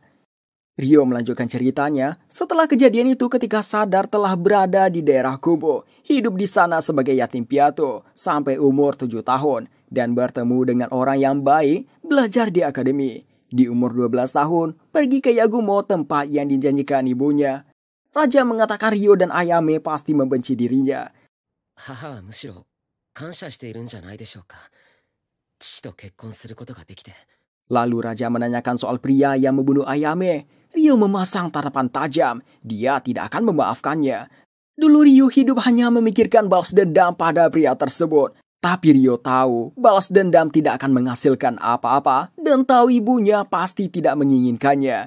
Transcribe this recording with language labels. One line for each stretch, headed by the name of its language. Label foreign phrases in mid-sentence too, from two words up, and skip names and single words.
Indonesian: Ryo melanjutkan ceritanya, setelah kejadian itu ketika sadar telah berada di daerah Kubo, hidup di sana sebagai yatim piatu sampai umur 7 tahun, dan bertemu dengan orang yang baik, belajar di akademi. Di umur 12 tahun, pergi ke Yagumo, tempat yang dijanjikan ibunya. Raja mengatakan Ryo dan Ayame pasti membenci dirinya.
Japanese: 母はむしろ感謝しているんじゃないでしょうか。父と結婚することができて。
Indonesian: Lalu Raja menanyakan soal pria yang membunuh Ayame. Ryo memasang tatapan tajam. Dia tidak akan memaafkannya. Dulu Ryo hidup hanya memikirkan balas dendam pada pria tersebut. Tapi Ryo tahu balas dendam tidak akan menghasilkan apa-apa dan tahu ibunya pasti tidak menginginkannya.